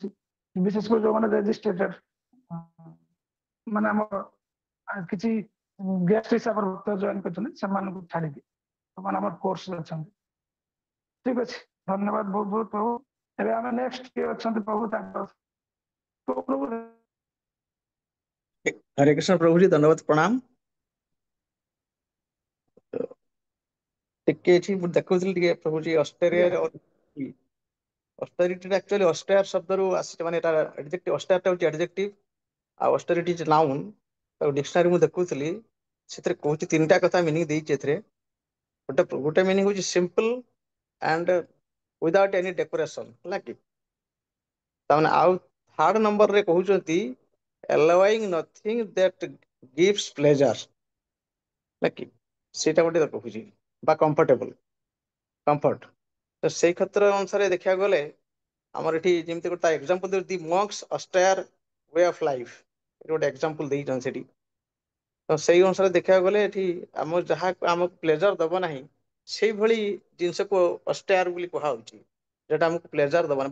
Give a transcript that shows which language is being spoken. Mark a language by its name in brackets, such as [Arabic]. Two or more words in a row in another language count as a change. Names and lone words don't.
[Odia] ବିଶେଷ କରି ଯୋଉମାନେ ରେଜିଷ୍ଟ୍ରେଟେଡ ମାନେ ଆମର କିଛି ଗେଷ୍ଟ ହିସାବରେ ଭକ୍ତ ଜଏନ କରିଛନ୍ତି, ସେମାନଙ୍କୁ ଛାଡିକି ସେମାନେ ଆମର କୋର୍ସ ଅଛନ୍ତି। ଠିକ ଅଛି, ଧନ୍ୟବାଦ ବହୁତ ବହୁତ ପ୍ରଭୁ। ଏବେ ଆମେ ନେକ୍ସଟ କିଏ ଅଛନ୍ତି ପ୍ରଭୁ ତାଙ୍କ ପ୍ରଭୁ। [Hindi] हरे कृष्ण प्रभु जी, धन्यवाद प्रणाम। [Odia] ଟିକେ ଏଠି ମୁଁ ଦେଖୁଥିଲି ଟିକେ ପ୍ରଭୁ जी ଅଷ୍ଟ୍ରେଲିଆରେ ଅଷ୍ଟେରିଟି ଆକ୍ଚୁଆଲି ଅଷ୍ଟ୍ରେୟାର ଶବ୍ଦରୁ ଆସିଛି, ମାନେ ଏଟା ଆଡଜେକ୍ଟିଭ। ଅଷ୍ଟ୍ରେୟାର ଟା ହଉଛି ଆଡଜେକ୍ଟିଭ ଆଉ [English] austerity is noun. [Odia] ଆଉ ଡିକ୍ସନାରୀ ମୁଁ ଦେଖୁଥିଲି, ସେଥିରେ କହୁଛି ତିନିଟା କଥା ମିନିଂ ଦେଇଛି ଏଥିରେ। ଗୋଟେ ମିନିଂ ହଉଛି [English] simple and without any decoration, [Odia] ହେଲା କି। ତାମାନେ ଆଉ ଥାର୍ଡ ନମ୍ବରରେ କହୁଛନ୍ତି [English] allowing nothing that gives pleasure, [Odia] ହେଲା କି। ସେଇଟା ଗୋଟେ କହୁଛି ବା [English] comfortable, comfort. [Odia] ତ ସେଇ କ୍ଷେତ୍ର ଅନୁସାରେ ଦେଖିବାକୁ ଗଲେ ଆମର ଏଠି ଯେମିତି ଗୋଟେ ଏକ୍ସାମ୍ପଲ ଦେଉଛି, [English] the monks austere way of life, [Odia] ଗୋଟେ ଏକ୍ସାମ୍ପଲ ଦେଇଛନ୍ତି ସେଠି। ତ ସେଇ ଅନୁସାରେ ଦେଖିବାକୁ ଗଲେ ଏଠି ଆମ ଯାହା ଆମକୁ ପ୍ଲେଜର ଦବ ନାହିଁ, ସେଇଭଳି ଜିନିଷକୁ ଅଷ୍ଟ୍ରେୟାର ବୋଲି କୁହାହଉଛି, ଯୋଉଟା ଆମକୁ ପ୍ଲେଜର ଦବ ନାହିଁ।